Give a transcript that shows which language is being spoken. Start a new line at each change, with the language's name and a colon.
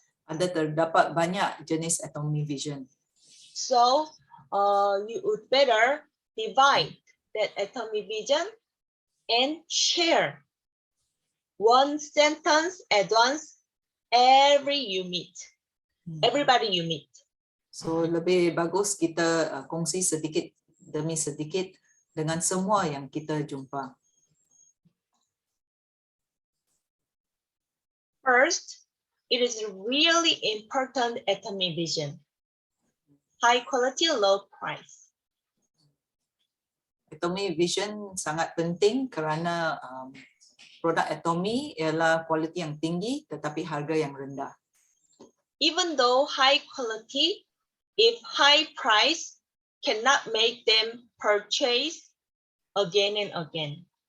Malay: Ada terdapat banyak jenis atomic vision.
English: So you would better divide that atomic vision and share one sentence at once everybody you meet.
Malay: So lebih bagus kita kongsi sedikit demi sedikit dengan semua yang kita jumpa.
English: First, it is really important atomic vision. High quality, low price.
Malay: Atomic vision sangat penting kerana produk atomi ialah kualiti yang tinggi tetapi harga yang rendah.
English: Even though high quality, if high price cannot make them purchase again and again.